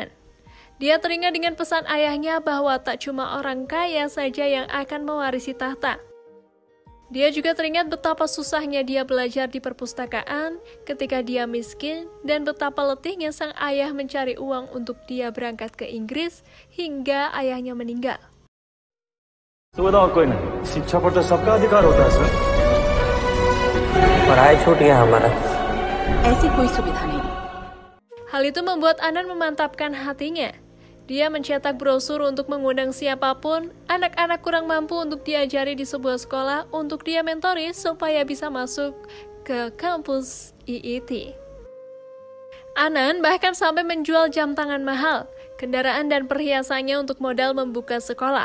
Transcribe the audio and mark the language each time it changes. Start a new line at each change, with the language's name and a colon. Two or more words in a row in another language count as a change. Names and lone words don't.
Indonesian: Dia teringat dengan pesan ayahnya bahwa tak cuma orang kaya saja yang akan mewarisi tahta. Dia juga teringat betapa susahnya dia belajar di perpustakaan ketika dia miskin dan betapa letihnya sang ayah mencari uang untuk dia berangkat ke Inggris hingga ayahnya meninggal.
Hindi: सुविधा कोई नहीं, शिक्षा पर तो सबका अधिकार होता है सर। पढ़ाई छूट गया हमारा। ऐसी कोई सुविधा नहीं।
Indonesian: Hal itu membuat Anan memantapkan hatinya. Dia mencetak brosur untuk mengundang siapapun, anak-anak kurang mampu untuk diajari di sebuah sekolah untuk dia mentori supaya bisa masuk ke kampus IIT. Anan bahkan sampai menjual jam tangan mahal, kendaraan dan perhiasannya untuk modal membuka sekolah.